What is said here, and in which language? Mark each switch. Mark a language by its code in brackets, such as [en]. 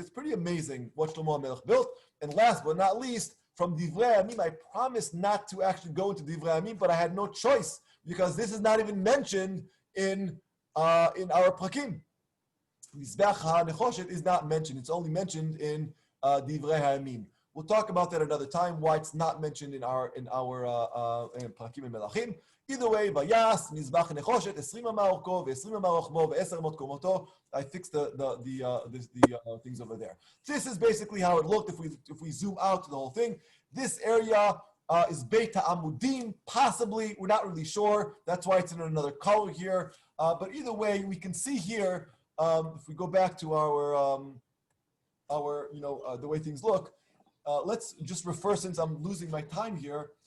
[en] It's pretty amazing what Shlomo HaMelech built. And last but not least, from Divrei Amim, I promised not to actually go into Divrei Amim, but I had no choice because this is not even mentioned in our prakim. Mizbeach HaNechoshet is not mentioned. It's only mentioned in Divrei HaYamim. We'll talk about that another time, why it's not mentioned in our Prakim and Melachim. Either way, [he] Vayas, Mizbeach HaNechoshet, 20 אמות אורכו, ו20 אמות רוחבו, ו10 אמות קומתו. [en] I fixed the things over there. This is basically how it looked if we zoom out to the whole thing. This area is Beit HaAmudim, possibly, we're not really sure. That's why it's in another color here. But either way, we can see here, if we go back to our the way things look, let's just refer, since I'm losing my time here.